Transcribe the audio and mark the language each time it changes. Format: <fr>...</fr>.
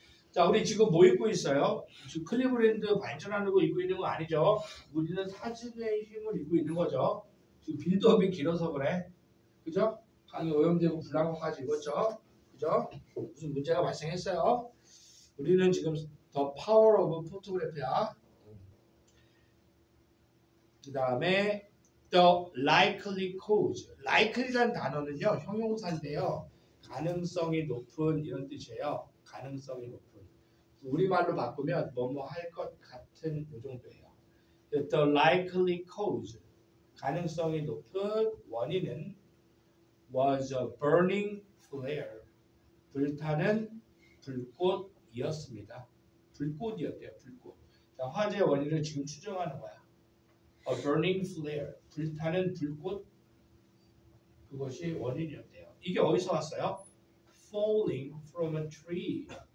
<ko>자, 우리 지금 뭐 입고 있어요? 지금 클리브랜드 발전하는 거 입고 있는 거 아니죠? 우리는 사진의 힘을 입고 있는 거죠. 지금 빌드업이 길어서 그래. 그죠? 강이 오염되고 불난 것까지 입었죠. 그죠? 무슨 문제가 발생했어요. 우리는 지금 The Power of Photograph야. 그 다음에</ko> <en>The likely cause.</en> <ko>likely란 단어는요, 형용사인데요. 가능성이 높은 이런 뜻이에요. 가능성이 높은. 우리말로 바꾸면 뭐뭐 할 것 같은 이 정도예요.</ko> <en>The likely cause.</en> <ko>가능성이 높은 원인은</ko> <en>was a burning flare.</en> <ko>불타는 불꽃이었습니다. 불꽃이었대요. 불꽃. 자, 화재 원인을 지금 추정하는 거야.</ko> <en>A burning flare.</en> <ko>불타는 불꽃. 그것이 원인이었대요. 이게 어디서 왔어요?</ko> <en>Falling from a tree.</en>